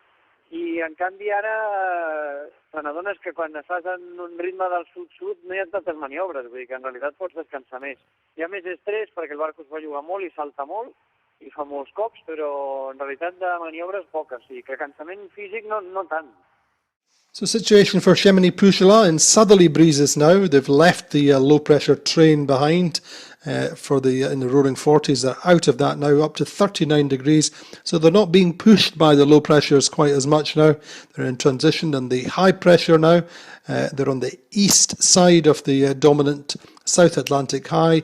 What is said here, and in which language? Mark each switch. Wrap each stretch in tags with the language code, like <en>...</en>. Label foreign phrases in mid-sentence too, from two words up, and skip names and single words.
<ca>I en canvi ara te n'adones que quan estàs en un ritme del sud-sud no hi ha tantes maniobres, vull dir que en realitat pots descansar més. Hi ha més estrès perquè el barco es belluga molt i salta molt i fa molts cops, però en realitat de maniobres poques, i que cansament físic no tant.</ca> <en>So situation for Chamonix-Pujola in southerly breezes now. They've left the low pressure train behind in the roaring 40s. They're out of that now, up to 39 degrees. So they're not being pushed by the low pressures quite as much now. They're in transition, and the high pressure now, they're on the east side of the dominant South Atlantic high.</en>